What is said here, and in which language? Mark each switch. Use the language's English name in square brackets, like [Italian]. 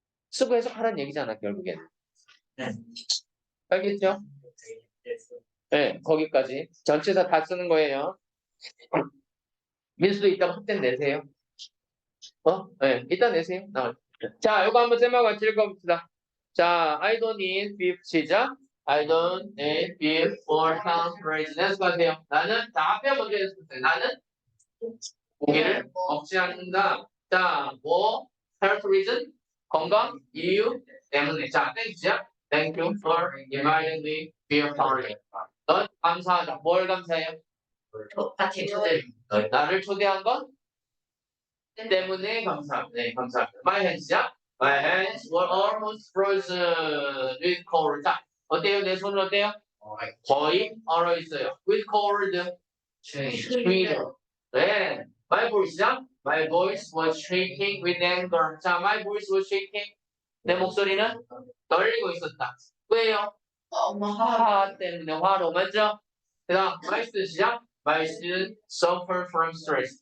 [Korean] 쓰고 해석하라는 얘기잖아, 결국엔. 네. 알겠죠? 네, 거기까지. 전체사 다 쓰는 거예요. 민수도 이따가 숙제 내세요. 네, 이따 내세요. 자, 이거 한번 쌤하고 같이 읽어봅시다. [English] 자, I don't need beef 시작. I don't need beef for some reason. [Korean] 해석하세요. 나는, 자, 앞에 먼저 해석했어요. 나는 고기를 먹지 않는다. 자, 뭐, health reason? 건강, 이유 때문에. 자, 땡큐야. [English] Thank you for inviting me to your party. [Korean] 넌 감사하다. 뭘 감사해요? 같이 초대. 나를 초대한 건 때문에 감사합니다. 네, 감사합니다. My hands 야. [English] My hands were almost frozen with cold. [Korean] 자, 어때요? 내 손은 어때요? 거의 얼어 있어요. With cold. [English] Sweeter. 네. My voice야. My voice was shaking with anger. 자, my voice was shaking. [Korean] 내 목소리는 떨리고 있었다. 왜요? 엄마 화 때문에 화로 맞죠? [English] 그다음 my student이야. My student suffer from stress.